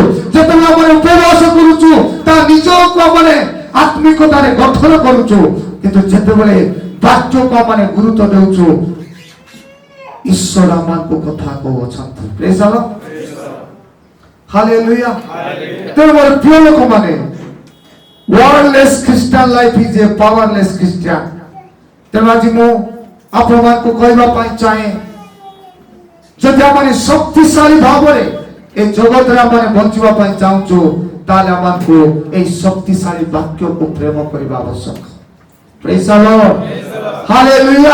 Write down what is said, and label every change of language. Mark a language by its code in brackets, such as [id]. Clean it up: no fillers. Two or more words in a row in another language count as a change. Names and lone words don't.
[or] ଯେତେବେଳେ ଆମେ ଉପବାସ କରୁଛୁ, ତା ନିଜକୁ ଆମେ ଆତ୍ମିକତାରେ ଗଠନ କରୁଛୁ। କିନ୍ତୁ ଯେତେବେଳେ ବାକ୍ୟକୁ ଆମେ ଗୁରୁତ୍ୱ ଦେଉଛୁ, ଈଶ୍ୱର ଆମକୁ କଥା କହୁଅଛନ୍ତି। [en] praise the Lord, [or] ହାଲେଲୁୟା। ତେଣୁ ମୋର ପ୍ରିୟ ଲୋକମାନେ, [en] wordless Christian life is a powerless Christian. [or] ତେଣୁ ଆଜି ମୁଁ ଆପଣମାନଙ୍କୁ କହିବା ପାଇଁ ଚାହେଁ, ଯଦି ଆମେ ଶକ୍ତିଶାଳୀ ଭାବରେ ଏ ଜଗତରେ ଆମେ ବଞ୍ଚିବା ପାଇଁ ଚାହୁଁଛୁ, ତାହେଲେ ଆମକୁ এই ଶକ୍ତିଶାଳୀ ବାକ୍ୟକୁ ପ୍ରେମ କରିବା ଆବଶ୍ୟକ। [en] praise the Lord, hallelujah.